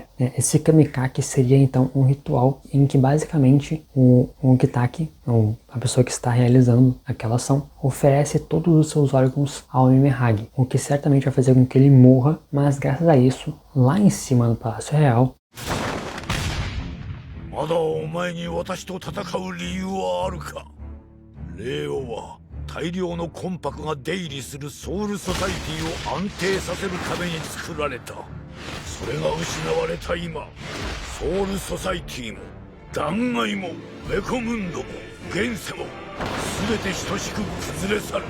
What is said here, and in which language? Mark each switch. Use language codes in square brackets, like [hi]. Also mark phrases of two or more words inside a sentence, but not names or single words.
[pt] Esse Kamekake seria então um ritual em que basicamente o Kitaki, a pessoa que está realizando aquela ação, oferece todos os seus órgãos ao Mimihage, o que certamente vai fazer com que ele morra, mas graças a isso, lá em cima do Palácio Real, [ja] まだお前に私と戦う理由はあるか。霊王は大量の魂魄が出入りするソウルソサイティを安定させるために作られた。それが失われた今、ソウルソサイティも断崖もメコムンドも現世も全て等しく崩れ去る。